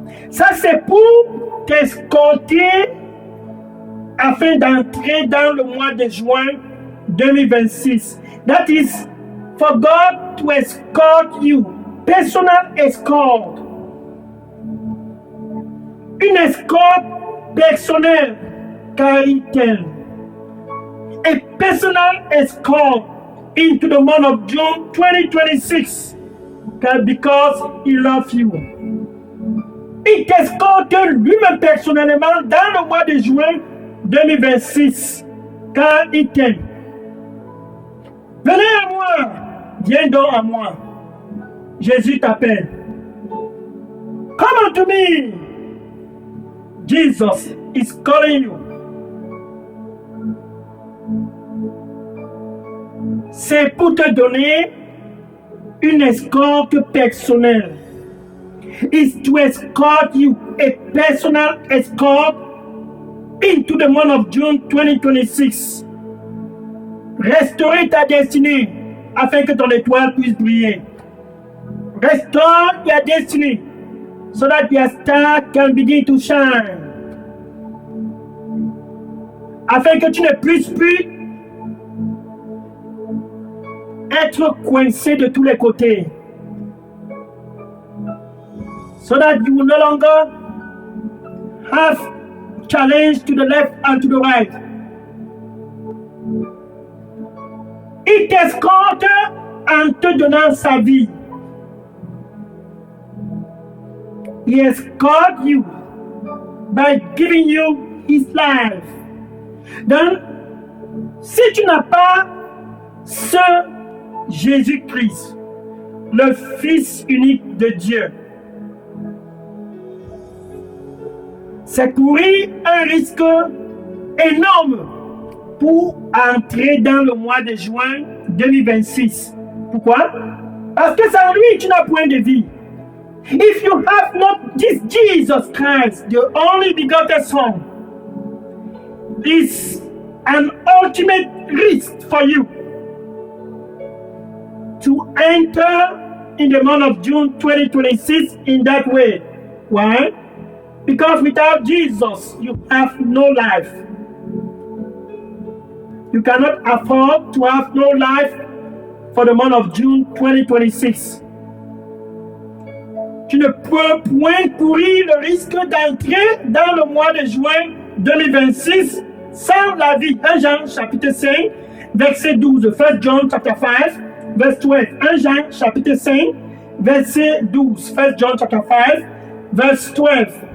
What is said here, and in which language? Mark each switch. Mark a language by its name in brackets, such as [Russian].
[French] Ça, c'est pour t'escorter afin d'entrer dans le mois de juin 2026. [English] That is for God to escort you. Personal escort. [French] Une escorte personnelle, car il t'aime. [English] A personal escort into the month of June 2026, because he loves you. [French] Il t'escorte lui-même personnellement dans le mois de juin 2026, car il t'aime. Venez à moi, viens donc à moi. Jésus t'appelle. [English] Come unto me. Jesus is calling you. [French] C'est pour te donner une escorte personnelle. [English] It's to escort you, a personal escort into the month of June 2026. [French] Restaurer ta destinée afin que ton étoile puisse briller. [English] Restore your destiny so that your star can begin to shine. [French] Afin que tu ne puisses plus être coincé de tous les côtés. [English] So that you will no longer have challenge to the left and to the right. [French] Il t'escorte en te donnant sa vie. [English] He escorts you by giving you his life. [French] Donc, si tu n'as pas ce Jésus-Christ, le Fils unique de Dieu, c'est courir un risque énorme pour entrer dans le mois de juin 2026. Pourquoi? Parce que sans lui, tu n'as point de vie. [English] If you have not this Jesus Christ, the only begotten Son, is an ultimate risk for you to enter in the month of June 2026 in that way. Why? Because without Jesus, you have no life. You cannot afford to have no life for the month of June 2026. [French] Tu ne peux point courir le risque d'entrer dans le mois de juin 2026 sans la vie. 1 Jean chapitre 5, verset 12. [English] 1 John chapter 5, verse 12. [French] 1 Jean chapitre 5, verset 12. [English] 1 John chapter 5, verse 12.